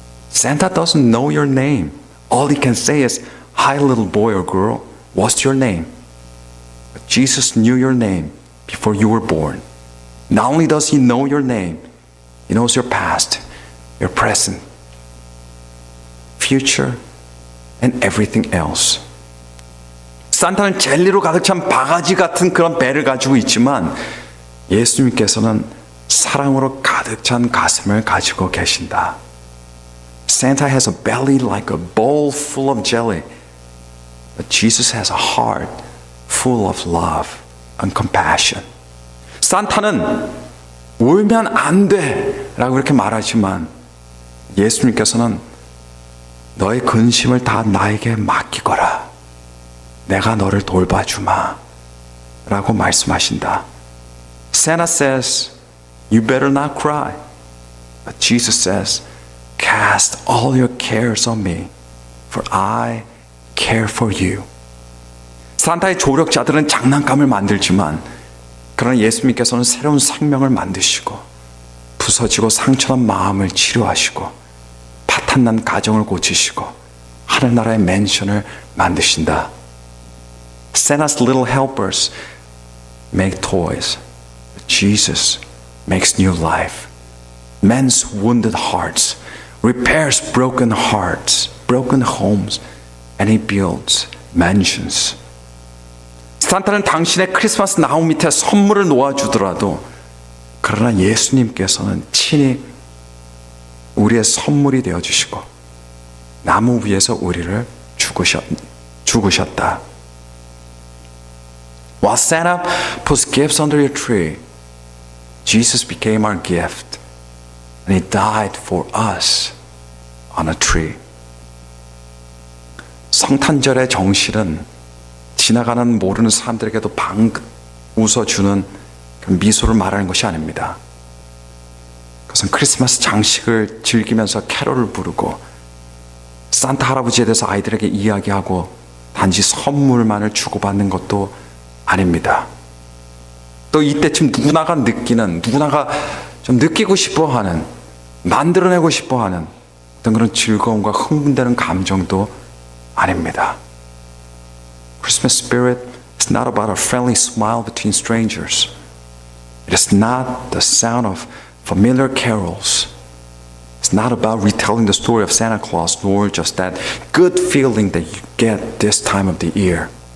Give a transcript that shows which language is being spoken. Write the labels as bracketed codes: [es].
[en] Santa doesn't know your name. All he can say is, Hi little boy or girl, what's your name? But Jesus knew your name before you were born. Not only does he know your name, he knows your past, your present, future, and everything else. [ko] 산타는 젤리로 가득 찬 바가지 같은 그런 배를 가지고 있지만 예수님께서는 사랑으로 가득 찬 가슴을 가지고 계신다. [en] Santa has a belly like a bowl full of jelly, but Jesus has a heart full of love and compassion. [ko] 산타는 울면 안 돼 라고 그렇게 말하지만 예수님께서는 너의 근심을 다 나에게 맡기거라. 내가 너를 돌봐주마 라고 말씀하신다. [en] Santa says, you better not cry. But Jesus says, cast all your cares on me, for I care for you. [ko] 산타의 조력자들은 장난감을 만들지만 그러나 예수님께서는 새로운 생명을 만드시고 부서지고 상처난 마음을 치료하시고 파탄난 가정을 고치시고 하늘나라의 맨션을 만드신다. [en] Santa's little helpers make toys. Jesus makes new life. Mends wounded hearts, repairs broken hearts, broken homes, and he builds mansions. [ko] 산타는 당신의 크리스마스 나무 밑에 선물을 놓아주더라도 그러나 예수님께서는 친히 우리의 선물이 되어주시고 나무 위에서 우리를 죽으셨다. [en] While Santa puts gifts under your tree, Jesus became our gift and He died for us on a tree. [ko] 성탄절의 정실은 지나가는 모르는 사람들에게도 방긋 웃어주는 그 미소를 말하는 것이 아닙니다. 그것은 크리스마스 장식을 즐기면서 캐롤을 부르고 산타 할아버지에 대해서 아이들에게 이야기하고 단지 선물만을 주고받는 것도 아닙니다. 또 이때쯤 누구나가 좀 느끼고 싶어하는, 만들어내고 싶어하는 어떤 그런 즐거움과 흥분되는 감정도 아닙니다. [en] Christmas spirit is not about a friendly smile between strangers. It is not the sound of familiar carols. It's not about retelling the story of Santa Claus, nor just that good feeling that you get this time of the year.